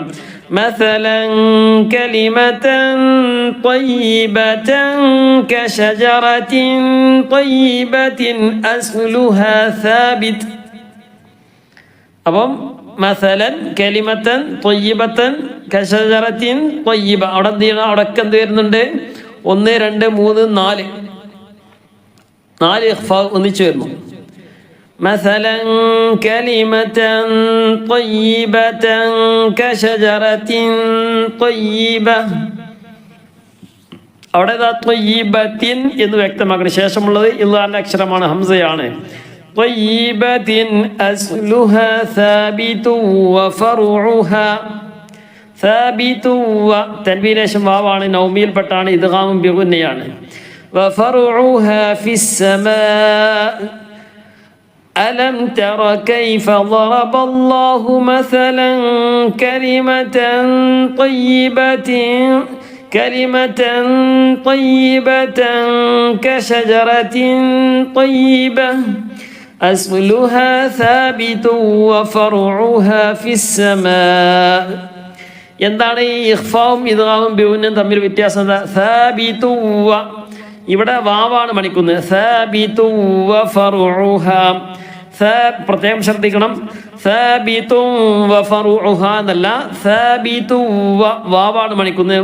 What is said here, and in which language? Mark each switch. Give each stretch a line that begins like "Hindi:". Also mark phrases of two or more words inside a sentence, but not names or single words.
Arabic: مثلا كلمة طيبة كشجرة طيبة أصلها ثابت. അപ്പം مثلا كلمة طيبة كشجرة طيبة.
Malayalam: അവിടെ എന്ത് ചെയ്യണം? അവിടെയൊക്കെ എന്ത് വരുന്നുണ്ട്? 1 2 3 4 ഇഖ്ഫാ ഒന്നിച്ചു വരുന്നു.
Arabic: مثلا كلمة طيبة كشجرة طيبة.
Malayalam: അവിടെ ത്വയ്യിബത്തിൻ എന്ന് വ്യക്തമാക്കണം. ശേഷമുള്ളത് ഇല്ലാന്റെ അക്ഷരമാണ്, ഹംസയാണ്.
Arabic: طيبة أصلها ثابت وفرعها. ثابت و
Malayalam: തൻവീന് ശേഷം വാവാണ്, നൗമിയിൽപ്പെട്ടാണ്, ഇദ്ഗാമും ബിഗുന്നയാണ്.
Arabic: وفرعها في السماء. ألم تر كيف ضرب الله مثلا كلمة طيبة كشجرة طيبة أصلها ثابت وفرعها في السماء.
Malayalam: എന്താണ് ഈ ഇഖ്ഫാവും ഇദ്ഗാമും ബിഗുന്നയും തമ്മിൽ വ്യത്യാസം?
Arabic: ثابت و,
Malayalam: ഇവിടെ വാവാണ് മണിക്കുന്നത്.
Arabic: ثابت وفرعها.
Malayalam: പ്രത്യേകം ശ്രദ്ധിക്കണം,
Arabic: ثابت وفرعها
Malayalam: എന്നല്ല, സാബിതു വാവാണ് മണിക്കുന്നത്.